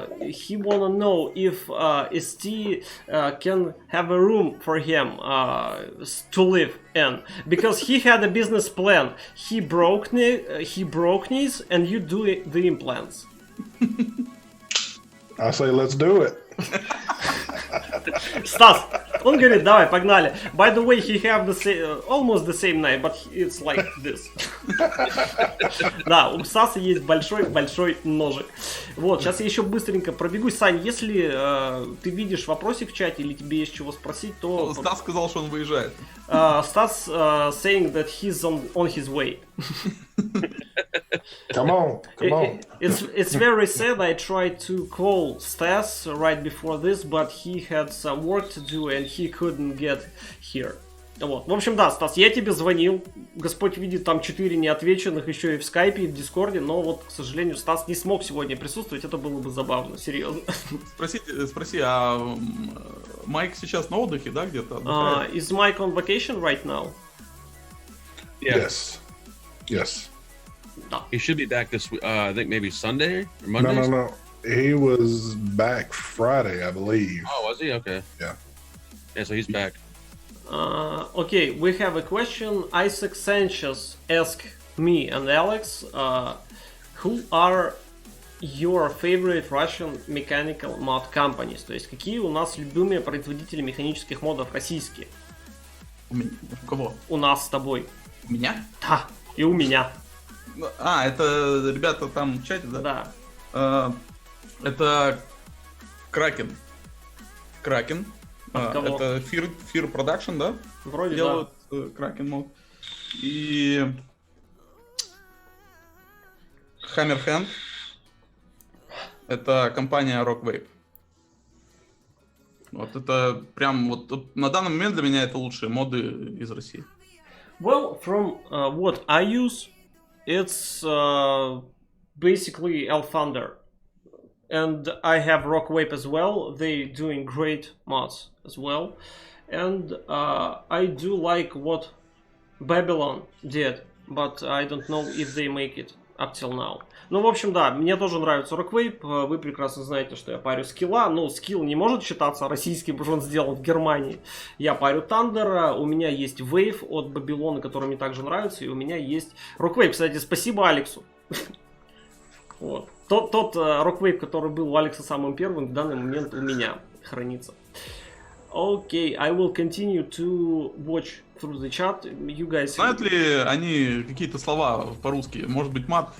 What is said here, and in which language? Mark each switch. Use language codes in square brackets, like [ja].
[en] He wanna know if ST can have a room for him to live in, because he had a business plan. He broke knees, and you do the implants. I say let's do it. [ru] Стас, он говорит, давай, погнали. By the way, he have the same, almost the same knife, but it's like this. Да, у Стаса есть большой ножик. Вот, сейчас я еще быстренько пробегусь. Сань, если ты видишь вопросик в чате или тебе есть чего спросить, то... Стас сказал, что он выезжает. [en] Стас saying that he's on his way. Come on. It's very sad. I tried to call Stas right before this, but he had some work to do and he couldn't get here. [ru] Вот. В общем, да, Стас, я тебе звонил. Господь видит, там 4 неотвеченных еще и в скайпе, и в дискорде. Но вот, к сожалению, Стас не смог сегодня присутствовать. Это было бы забавно, серьезно. Спроси, а Майк сейчас на отдыхе, да, где-то? [en] Is Mike on vacation right now? Yes. Yes. [ru] Да. [en] He should be back this week. I think maybe Sunday or Monday. No. He was back Friday, I believe. Oh, was he? Okay. Yeah. Yeah, so he's back. Okay, we have a question. Isaac Sanchez asked me and Alex, who are your favorite Russian mechanical mod companies? [ru] То есть, какие у нас любимые производители механических модов российские? У кого? У нас с тобой. У меня? Да, и у меня. Это ребята там в чате, да? Да. Это Кракен. Кого? Это Fear Production, да? Вроде делают Кракен мод. И Hammerhand. Это компания Vape. Вот это прям вот на данный момент для меня это лучшие моды из России. [en] Well, from what I use, it's basically Thunder. And I have Vape as well. They doing great mods as well. And I do like what Babylon did, but I don't know if they make it up till now. [ru] Ну, в общем, да, мне тоже нравится Vape. Вы прекрасно знаете, что я парю скилла. Но скилл не может считаться российским, потому что он сделан в Германии. Я парю Thunder. У меня есть Wave от Babylon, который мне также нравится. И у меня есть Vape. Кстати, спасибо Алексу. Вот. Тот Vape, который был у Алекса самым первым, в данный момент у меня хранится. [en] Okay, I will continue to watch through the chat. You guys... [ru] Знают ли они какие-то слова по-русски? Может быть, мат?